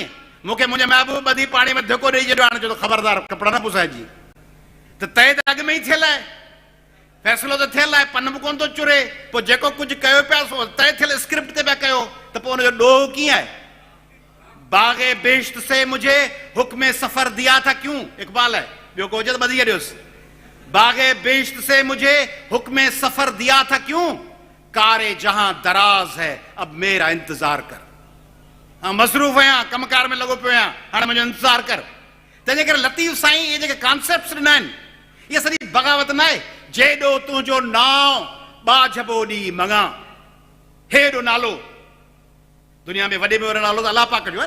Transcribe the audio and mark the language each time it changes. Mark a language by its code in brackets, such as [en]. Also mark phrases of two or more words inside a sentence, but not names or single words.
[sd] मूंखे मुंहिंजे महबूब ॿधी पाणी में धिको ॾेई छॾियो, हाणे चयो ख़बरदार कपिड़ा न पुसाइजी। त तय त अॻु में ई थियल आहे, फ़ैसिलो त थियल आहे, पन बि कोन थो चुरे। पोइ जेको कुझु कयो पिया सो तय थियल स्क्रिप्ट ते पिया कयो, त पोइ हुनजो ॾोह कीअं आहे? [ur] باغِ بہشت سے مجھے حکمِ سفر دیا تھا کیوں، اقبال ہے, [sd] ॿियो को हुजे त ॿधी छॾियोसि। [ur] باغِ بہشت سے مجھے حکمِ سفر دیا تھا کیوں، کارِ جہاں دراز ہے اب مرا انتظار کر. [sd] हाँ मसरूफ़ आहियां, कमकार में लॻो पियो आहियां, हाणे मुंहिंजो इंतज़ार कर। तंहिंजे करे लतीफ़ साईं इहे जेके कॉन्सेप्ट्स ॾिना आहिनि, इहा सॼी बग़ावत न आहे। जेॾो तुंहिंजो नाव बाझबो ॾींहुं मङा, हेॾो नालो दुनिया में वॾे में वॾो नालो त अलाह पाक जो आहे न।